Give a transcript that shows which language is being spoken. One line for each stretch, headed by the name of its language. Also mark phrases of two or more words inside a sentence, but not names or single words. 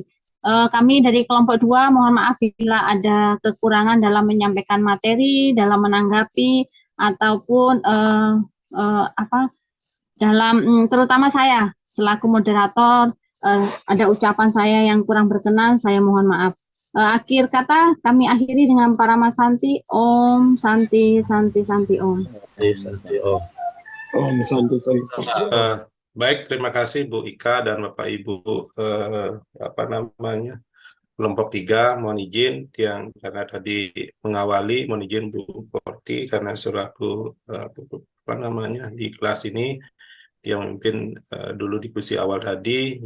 Indonesian: Kami dari kelompok 2 mohon maaf bila ada kekurangan dalam menyampaikan materi, dalam menanggapi ataupun terutama saya selaku moderator, ada ucapan saya yang kurang berkenan, saya mohon maaf. Akhir kata kami akhiri dengan Parama Santi.
Sanskrit: ॐ शान्ति शान्ति शान्ति ॐ. शान्ति ॐ. ॐ शान्ति शान्ति.
Indonesian: Baik, terima kasih Bu Ika dan Bapak Ibu kelompok 3, mohon izin yang karena tadi mengawali, mohon izin Bu Porti karena selaku di kelas ini yang memimpin dulu diskusi awal tadi.